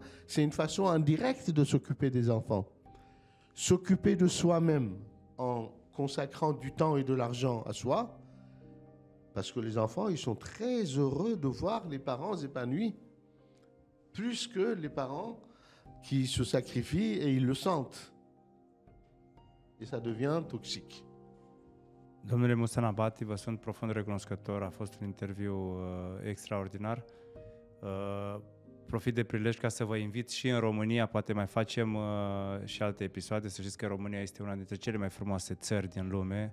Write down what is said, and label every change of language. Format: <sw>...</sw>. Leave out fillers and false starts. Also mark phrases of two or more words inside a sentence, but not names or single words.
<fr>C'est une façon indirecte de s'occuper des enfants. S'occuper de soi-même en consacrant du temps et de l'argent à soi, parce que les enfants, ils sont très heureux de voir les parents épanouis, plus que les parents qui se sacrifient et ils le sentent. Et ça devient toxique.</fr> <ro>Domnule Mustan Abati, vă sunt profund recunoscător, a fost un interviu extraordinar. Profit de prilej ca să vă invit și în România, poate mai facem și alte episoade. Să știți că România este una dintre cele mai frumoase țări din lume.</ro>